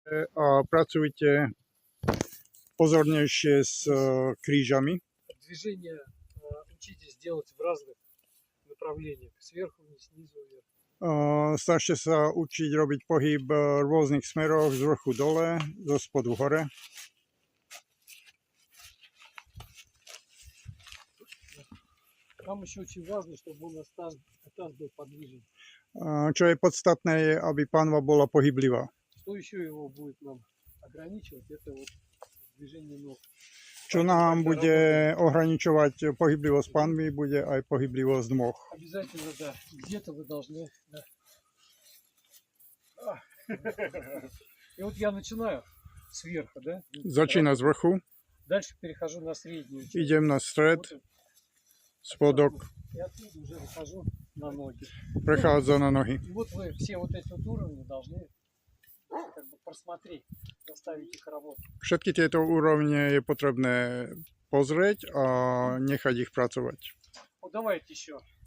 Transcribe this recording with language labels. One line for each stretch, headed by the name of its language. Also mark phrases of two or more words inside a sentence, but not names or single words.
Slovak: A pracujte pozornejšie s krížami.
Russian: Движение учитесь делать в разных направлениях. Сверху вниз, снизу вверх.
Slovak: Snažte sa učiť robiť pohyb v rôznych smeroch, z vrchu dole, zo spodu hore.
Russian: Там еще очень важно, чтобы у нас таз был подвижен.
Slovak: Čo je podstatné, je, aby pánva bola pohyblivá.
Russian: Что еще его будет нам ограничивать, это вот движение ног.
Slovak: Čo nám bude ohraničovať pohyblivosť pánvy, bude aj pohyblivosť nôh.
Russian: Обязательно, да. Где-то вы должны... Да. И вот я начинаю сверху, да?
Slovak: Začína z vrchu,
Russian: Дальше перехожу на среднюю часть.
Slovak: idem na stred, spodok,
Russian: И оттуда уже выхожу на ноги.
Slovak: prechádza na nohy.
Russian: И вот вы все вот эти вот уровни должны как бы просмотреть, заставить их работать.
Slovak: Všetky tieto úrovne je potrebné pozrieť a nechať ich pracovať.
Russian: Вот давайте еще.